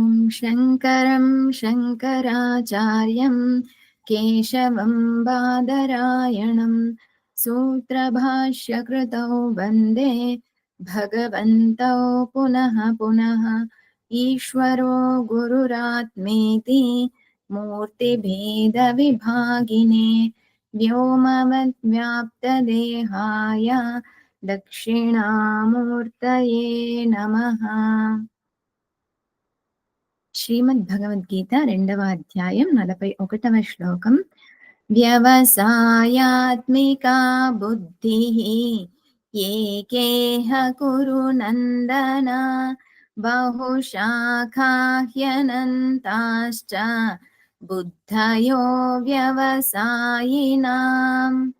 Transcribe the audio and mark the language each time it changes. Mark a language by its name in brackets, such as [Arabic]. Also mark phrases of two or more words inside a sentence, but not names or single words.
[Sanskrit] शङ्करं शङ्कराचार्यं केशवं बादरायणं सूत्रभाष्यकृतौ वन्दे भगवन्तौ पुनः पुनः। ईश्वरो गुरुरात्मेति मूर्तिभेदविभागिने व्योमवद्व्याप्तदेहाय दक्षिणामूर्तये नमः। [Telugu] శ్రీమద్భగవద్గీత 2వ అధ్యాయం 41వ శ్లోకం. [Sanskrit] వ్యవసాయాత్మికా బుద్ధిః ఏకేహ కురు నందన బహుశాఖా హ్యనంతాశ్చ బుద్ధయో వ్యవసాయినాం.